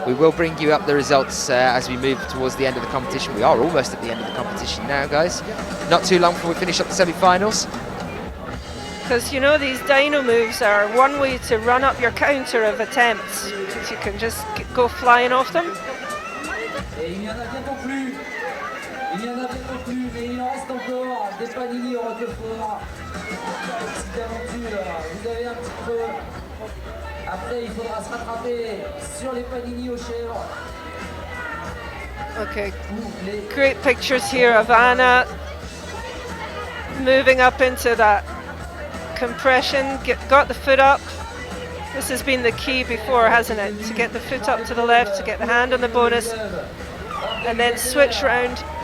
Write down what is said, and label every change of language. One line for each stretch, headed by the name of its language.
English: We will bring you up the results as we move towards the end of the competition. We are almost at the end of the competition now, guys. Not too long before we finish up the semi-finals. Because, you know, these dyno moves are one way to run up your counter of attempts, because you can just go flying off them.
French: Il n'y en a bientôt plus, mais il en reste encore des panini au Roquefort. Petite aventure, vous avez un petit peu. Après, il faudra se rattraper sur les panini aux chèvres.
English: Okay, great pictures here of Anna moving up into that compression, got the foot up. This has been the key before, hasn't it? To get the foot up to the left, to get the hand on the bonus, and then switch round.